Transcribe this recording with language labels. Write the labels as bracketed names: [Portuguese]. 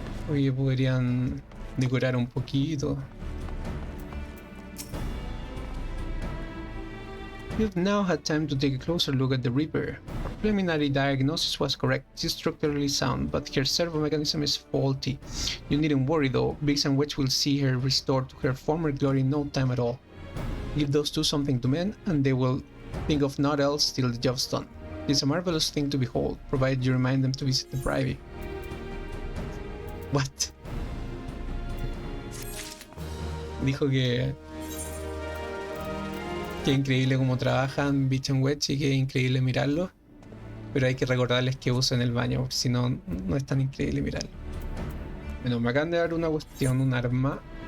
[Spanish] Oye, podrían decorar un poquito. [English] You've now had time to take a closer look at the Reaper. Our preliminary diagnosis was correct. She's structurally sound, but her servo mechanism is faulty. You needn't worry though. Biggs and Wedge will see her restored to her former glory in no time at all. Give those two something to mend, and they will think of naught else till the job's done. It's a marvelous thing to behold, provided you remind them to visit the privy. What? [Spanish] Dijo que es increíble cómo trabajan Beach and Wedge y que es increíble mirarlo, pero hay que recordarles que usan el baño, porque si no, no es tan increíble mirarlo. Bueno, me acaban de dar una cuestión, un arma.